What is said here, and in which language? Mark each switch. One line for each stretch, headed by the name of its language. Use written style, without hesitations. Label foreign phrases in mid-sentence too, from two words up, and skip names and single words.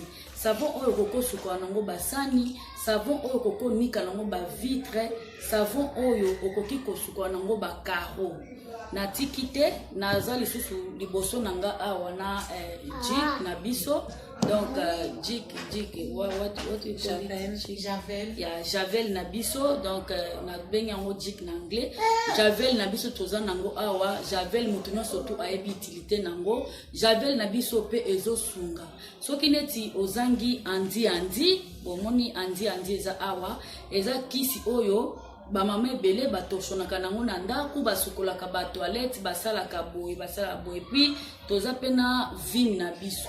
Lingala: Savon oyo koko suka nango basani, savon oyo koko nika nango ba vitre, savon oyo okoki kosuka nango ba carreau. Na tikite na zali susu liboso nanga awa na jik na biso.
English: Donc jik what you call it?
Lingala: Javel. Ya javel na biso, donc na benga ngo jik na anglais. Javel na biso toza nango awa, javel mutuno surtout ayebi utilité nango. Javel na biso pe ezo sunga. Soki neti ozangi andi bomoni andi eza awa, eza kisi oyo ba mama ebele batoshonaka nango na ndako basukolaka ba toilette basalaka boye puis toza pena vim na biso.